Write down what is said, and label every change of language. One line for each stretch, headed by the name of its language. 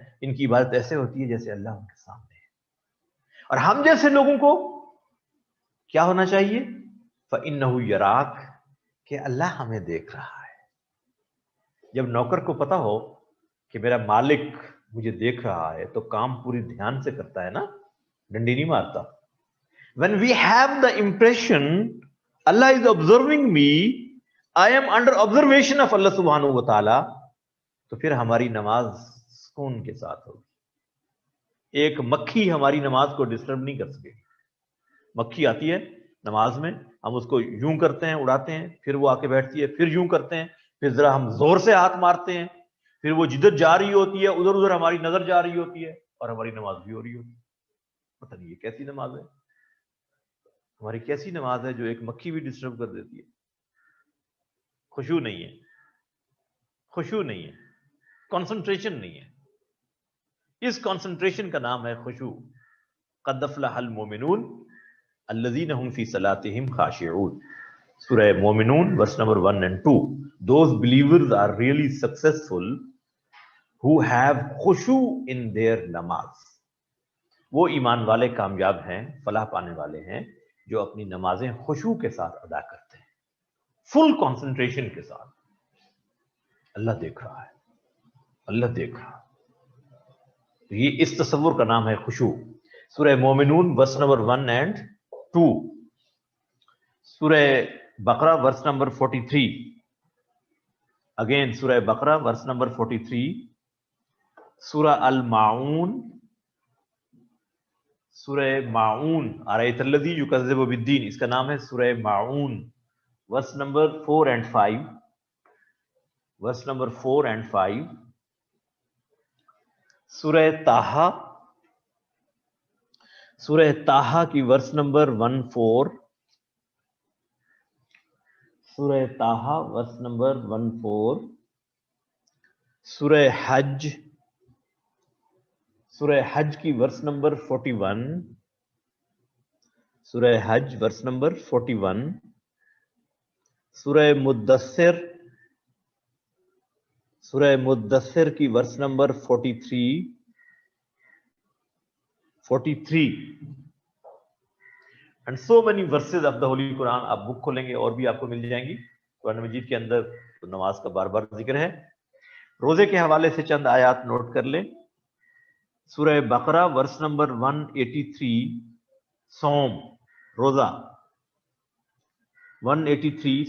Urdu: ان کی عبادت ایسے ہوتی ہے جیسے اللہ ان کے سامنے ہے. اور ہم جیسے لوگوں کو کیا ہونا چاہیے؟
Arabic: فَإِنَّهُ يَرَاكَ،
Urdu: کہ اللہ ہمیں دیکھ رہا ہے. جب نوکر کو پتا ہو کہ میرا مالک مجھے دیکھ رہا ہے تو کام پوری دھیان سے کرتا ہے نا، ڈنڈی نہیں مارتا.
English: When we have the impression Allah is observing me, I am under observation of Allah subhanahu wa ta'ala,
Urdu: تو پھر ہماری نماز سکون کے ساتھ ہوگی. ایک مکھی ہماری نماز کو ڈسٹرب نہیں کر سکے گی. مکھی آتی ہے نماز میں، ہم اس کو یوں کرتے ہیں، اڑاتے ہیں، پھر وہ آ کے بیٹھتی ہے، پھر یوں کرتے ہیں، پھر ذرا ہم زور سے ہاتھ مارتے ہیں، پھر وہ جدھر جا رہی ہوتی ہے ادھر ادھر ہماری نظر جا رہی ہوتی ہے اور ہماری نماز بھی ہو رہی ہوتی ہے. پتہ نہیں یہ کیسی نماز ہے، ہماری کیسی نماز ہے جو ایک مکھی بھی ڈسٹرب کر دیتی ہے. خشوع نہیں ہے، خشوع نہیں ہے، کانسنٹریشن نہیں ہے. اس کانسنٹریشن کا نام ہے خشوع.
Arabic: قد افلح المؤمنون الذین هم فی صلاتهم خاشعون.
English: سورہ مومنون verse number 1 and 2. Those believers are really successful who have khushu in their namaz.
Urdu: وہ ایمان والے کامیاب ہیں، فلاح پانے والے ہیں جو اپنی نمازیں خشوع کے ساتھ ادا کرتے ہیں، فل کانسنٹریشن کے ساتھ. اللہ دیکھ رہا ہے، اللہ دیکھ رہا ہے. تو یہ اس تصور کا نام ہے خشوع.
English: سورہ مومنون verse number 1 and 2. سورہ بقرہ verse number 43. اگین سورہ بقرہ verse number 43.
Urdu: سورہ الماعون، سورہ معون،
Arabic: ارایت الذی یکذب بالدین،
Urdu: اس کا نام ہے سورہ معون، verse number 4 and 5.
English: verse number 4 and 5.
Urdu: سورہ طٰہٰ، سورہ طٰہٰ کی verse number 14. سورہ طٰہٰ verse number 14. سورہ حج، سورہ حج کی verse number 41. سورہ حج verse number 41. سورہ مدثر، سورہ مدثر کی verse number 43.
English: 43 and so many verses of the Holy Quran.
Urdu: آپ بک کھولیں گے اور بھی آپ کو مل جائیں گی قرآن مجید کے اندر. تو نماز کا بار بار ذکر ہے. روزے کے حوالے سے چند آیات نوٹ کر لیں. سورہ بقرہ verse number 183. صوم، روزہ 183.